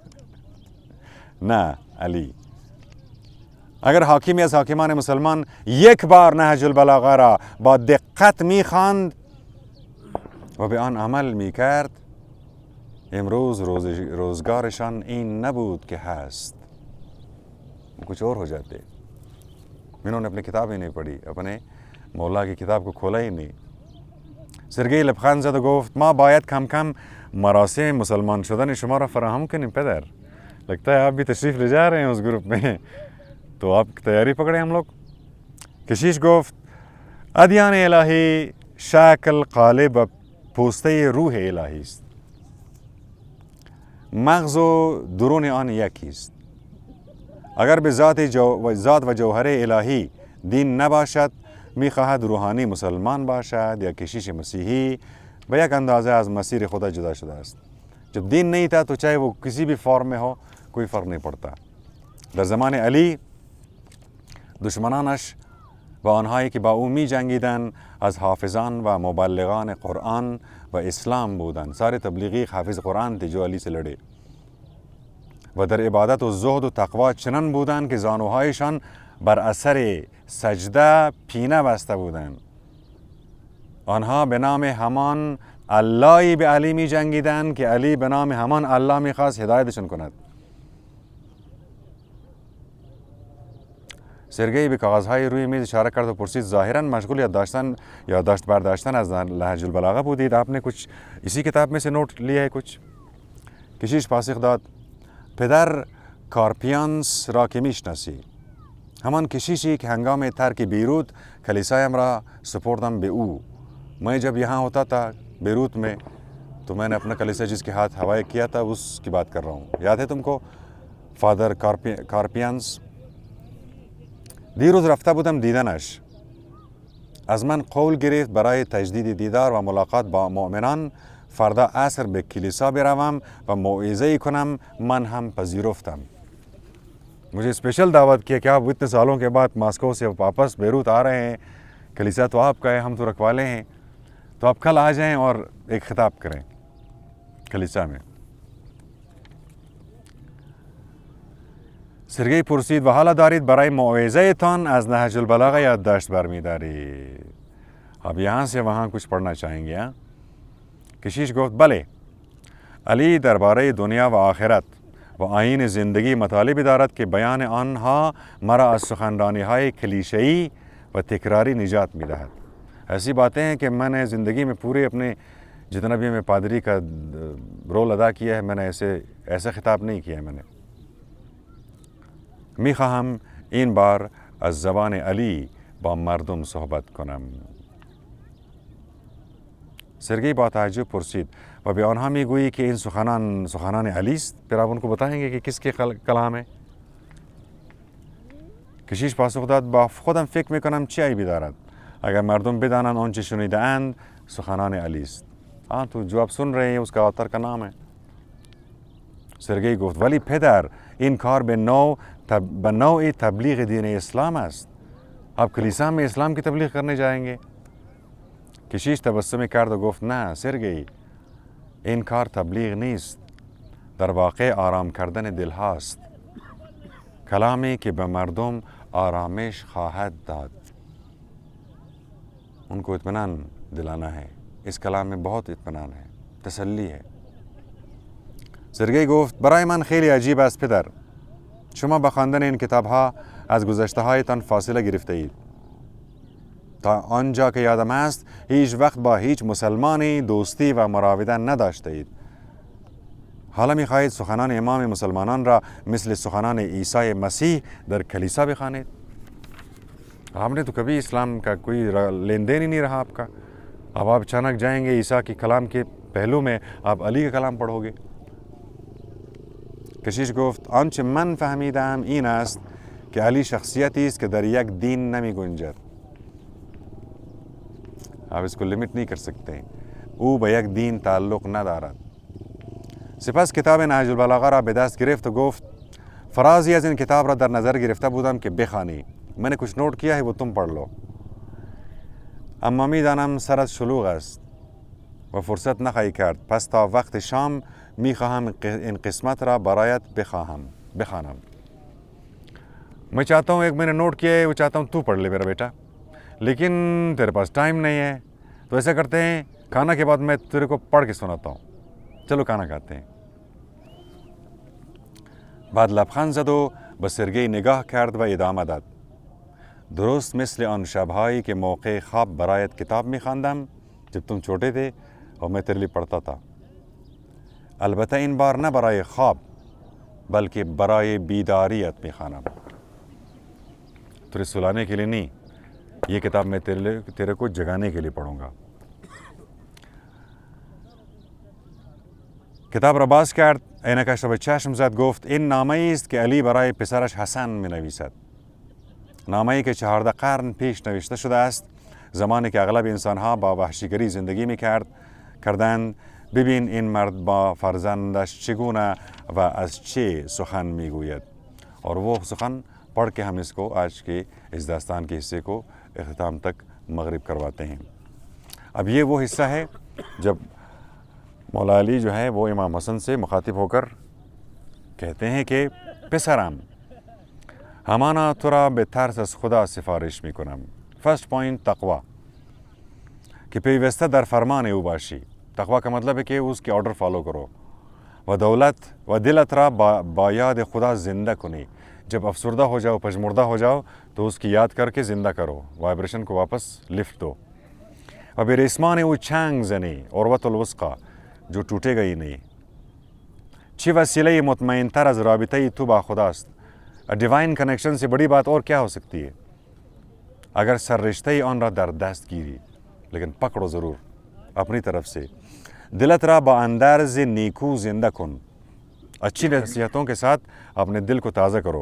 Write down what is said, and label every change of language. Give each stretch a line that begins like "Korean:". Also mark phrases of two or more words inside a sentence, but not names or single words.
Persian: نه علی. اگر حاکمی از حاکمان مسلمان یک بار نهج البلاغه را با دقت میخواند و به آن عمل میکرد، امروز روزگارشان این نبود که هست،
Urdu: کچھ اور ہو جاتے. انہوں نے اپنی کتاب ہی نہیں پڑھی، اپنے مولا کی کتاب کو کھولا ہی نہیں.
Persian: سرگئی لبخند زد و گفت ما باید کم کم مراسم مسلمان شدن شما را فراہم کنیم پدر.
Urdu: لگتا ہے آپ بھی تشریف لے جا رہے ہیں اس گروپ میں، تو آپ تیاری پکڑیں ہم لوگ.
Persian: کشیش گفت ادیان الهی شکل قالب و پوسته روح الهی است. مغز و درون آن یکی است. اگر به ذات و جوهر الهی دین نباشد، میخواهد روحانی مسلمان باشد یا کشیش مسیحی، به یک اندازه از مسیر خدا جدا شده است.
Urdu: جب دین نہیں تھا تو چاہے وہ کسی بھی فارم میں ہو کوئی فرق نہیں پڑتا.
Persian: در زمان علی دشمنانش و آنهایی که با او می جنگیدند از حافظان و مبلغان قرآن و اسلام بودند.
Urdu: سارے تبلیغی حافظ قرآن تھے جو علی سے لڑے
Persian: و در عبادت و زهد و تقوا چنان بودند که زانوهایشان بر اثر سجده پینه بسته بودند. آنها به نام همان اللهی به علی می جنگیدند که علی به نام همان الله می خواست هدایتشون کند. سرگئی به کاغذهای روی میز اشاره کرد و پرسید ظاهراً مشغول یادداشت برداشتن از نهج البلاغه بودید،
Urdu: آپ نے کچھ اسی کتاب میں سے نوٹ لیا ہے کچھ؟
Persian: کشیش پاسخ داد پدر کارپیانس را که میشناسی، همان کشیشی که هنگام ترک بیروت کلیسایم را سپردم به او.
Urdu: میں جب یہاں ہوتا تھا بیروت میں تو میں نے اپنا کلیسا جس کے ہاتھ حوالے کیا تھا اس کی بات کر رہا ہوں. یاد ہے تم کو فادر کارپیانس؟
Persian: دیروز رفته بودم دیدنش. از من قول گرفت برای تجدید دیدار و ملاقات با مؤمنان فردا عصر به کلیسا بروم و موعظه کنم. من هم پذیرفتم.
Urdu: مجھے اسپیشل دعوت کیا کہ آپ اتنے سالوں کے بعد ماسکو سے واپس بیروت آ رہے ہیں، کلیسا تو آپ کا ہے، ہم تو رکھوالے ہیں، تو آپ کل آ جائیں اور ایک خطاب کریں کلیسا میں.
Persian: سرگئی پرسید و حالا دارید برای موعظه تان از نهج البلاغه یادداشت برمی‌دارید.
Urdu: اب یہاں سے وہاں کچھ پڑھنا چاہیں گے؟
Persian: کشیش گفت بله. علی درباره دنیا و آخرت و آیین زندگی مطالبی دارد که بیان آنها مرا از سخنرانی‌های کلیشه‌ای و تکراری نجات می‌دهد.
Urdu: ایسی باتیں ہیں کہ میں نے زندگی میں پورے اپنے جتنا بھی میں پادری کا رول ادا کیا ہے، میں نے ایسا خطاب نہیں کیا ہے. میں نے
Persian: میخواهم این بار از زبان علی با مردم صحبت کنم. سرگئی با تعجب پرسید و به آنها میگویی که این سخنان علی است؟
Urdu: پھر آپ ان کو بتائیں گے کہ کس کے کلام ہے؟
Persian: کشیش پاسخ داد با خودم فکر میکنم چه عیبی دارد اگر مردم بدانند آنچه شنیده اند سخنان علی است.
Urdu: تو جو آپ سن رہے ہیں اس کا آتر کا نام ہے.
Persian: سرگئی گفت ولی پدر این کار به نوع تبلیغ دین اسلام است.
Urdu: آپ کلیسا میں اسلام کی تبلیغ کرنے جائیں گے؟
Persian: کشیش تبسم کرد و گفت نه سرگئی، این کار تبلیغ نیست، در واقع آرام کردن دل هاست، کلامی که به مردم آرامش خواهد داد.
Urdu: ان کو اطمینان دلانا ہے. اس کلام میں بہت اطمینان ہے، تسلی ہے.
Persian: سرگئی گفت برای من خیلی عجیب است پدر، شما با خواندن این کتابها از گذشته هایتان فاصله گرفته اید. تا آنجا که یادم است هیچ وقت با هیچ مسلمانی دوستی و مراوده نداشته اید. حالا می خواهید سخنان امام مسلمانان را مثل سخنان عیسی مسیح در کلیسا بخوانید؟
Urdu: آپ نے تو کبھی اسلام کا کوئی لین دین ہی نہیں رہا آپ کا. اب آپ اچانک جائیں گے عیسی کے کلام کے پہلو میں آپ علی کا کلام پڑھو گے.
Persian: کشیش گفت آنچه من فهمیدم این است که علی شخصیتی است که در یک دین نمی گنجد.
Urdu: آپ اس کو لیمٹ نہیں کر سکتے.
Persian: او به یک دین تعلق ندارد. سپس کتاب نهج البلاغه را به دست گرفت و گفت فرازی از این کتاب را در نظر گرفته بودم که بخوانی.
Urdu: میں نے کچھ نوٹ کیا ہے وہ تم پڑھ لو.
Persian: اما میدانم سرت شلوغ است و فرصت نخواهی کرد، پس تا وقت شام میخواهم این قسمت را برایت بخوانم.
Urdu: میں چاہتا ہوں ایک میں نے نوٹ کیا ہے وہ چاہتا ہوں تو پڑھ لے میرا بیٹا، لیکن تیرے پاس ٹائم نہیں ہے. تو ایسا کرتے ہیں کھانا کے بعد میں تیرے کو پڑھ کے سناتا ہوں. چلو کھانا کھاتے ہیں.
Persian: بعد لبخند زد و به سرگئی نگاه کرد و ادامه داد. درست مثل آن شبهایی که موقع خواب برایت کتاب می‌خواندم
Urdu: جب تم چھوٹے تھے اور میں تیرے لیے پڑھتا تھا.
Persian: البته این بار نه برای خواب بلکہ برای بیداریت می‌خوانم.
Urdu: تجھے سلانے کے لیے نہیں، یہ کتاب میں تیرے کو جگانے کے لیے پڑھوں گا.
Persian: کتاب را باز کرد، عینکش را به چشم زد، گفت این نامه‌ای است که علی برای پسرش حسن می‌نویسد. نامه‌ای که 14 قرن پیش نوشته شده است، زمانی که اغلب انسان‌ها با وحشیگری زندگی می‌کردند. ببین این مرد با فرزندش چگونه و از چه سخن میگوید.
Urdu: اور وہ سخن پڑھ کے ہم اس کو آج کے اس داستان کے حصے کو اختتام تک مغرب کرواتے ہیں. اب یہ وہ حصہ ہے جب مولا علی جو ہے وہ امام حسن سے مخاطب ہو کر کہتے ہیں کہ
Persian: پسرم همانا تو را به ترس از خدا سفارش میکنم.
English: first point
Persian: تقوا، کہ پیوسته در فرمان او باشی.
Urdu: تقوا کا مطلب ہے کہ اس کے آرڈر فالو کرو.
Persian: و دولت و دلت را با یاد خدا زندہ کنی.
Urdu: جب افسردہ ہو جاؤ، پژمردہ ہو جاؤ تو اس کی یاد کر کے زندہ کرو، وائبریشن کو واپس لفٹ دو.
Persian: و به ریسمان او چنگ زنی، عروة الوثقی،
Urdu: جو ٹوٹے گا ہی نہیں.
Persian: چه وسیله مطمئن تر از رابطه تو با خداست.
English: divine connection
Urdu: سے بڑی بات اور کیا ہو سکتی ہے؟
Persian: اگر سر رشتے آن را در دست گیری،
Urdu: لیکن پکڑو ضرور اپنی طرف سے.
Persian: دلت را با اندرز نیکو زندہ کن،
Urdu: اچھی نصیحتوں کے ساتھ اپنے دل کو تازہ کرو.